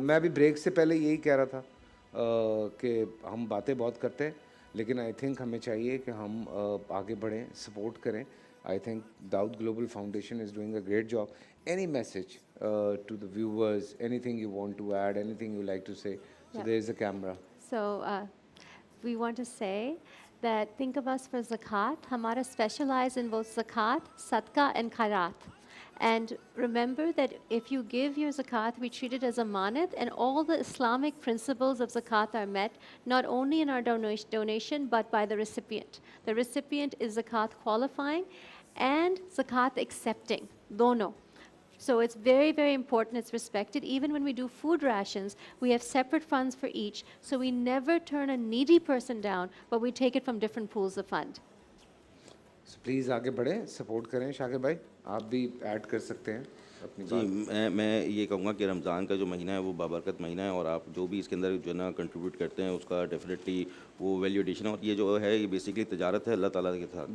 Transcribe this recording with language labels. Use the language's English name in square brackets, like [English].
[Hindi] मैं अभी ब्रेक से पहले यही कह रहा था कि हम बातें बहुत करते हैं, लेकिन [English] I think [Hindi] हमें चाहिए कि हम आगे बढ़ें, सपोर्ट करें. [English] I think Dawood global foundation is doing a great job. Any message to the viewers, anything you want to add, anything you like to say? So there is a camera. So we want to say that think of us for zakat. Hamara specialize in both zakat, sadqa, and khairat. And remember that if you give your zakat, we treat it as a manat, and all the Islamic principles of zakat are met, not only in our donation, but by the recipient. The recipient is zakat qualifying and zakat accepting. Dono. So it's very, very important. It's respected. Even when we do food rations, we have separate funds for each. So we never turn a needy person down, but we take it from different pools of fund. So please [Hindi] आगे बढ़ें, support करें. शाकिर भाई आप भी add कर सकते हैं अपनी जी. मैं ये कहूँगा कि रमज़ान का जो महीना है वो बाबरकत महीना है, और आप जो भी इसके अंदर जो है ना कंट्रीब्यूट करते हैं उसका डेफिनेटली वो वैल्यू एडिशन है. और ये जो है ये बेसिकली तिजारत है अल्लाह ताला के साथ.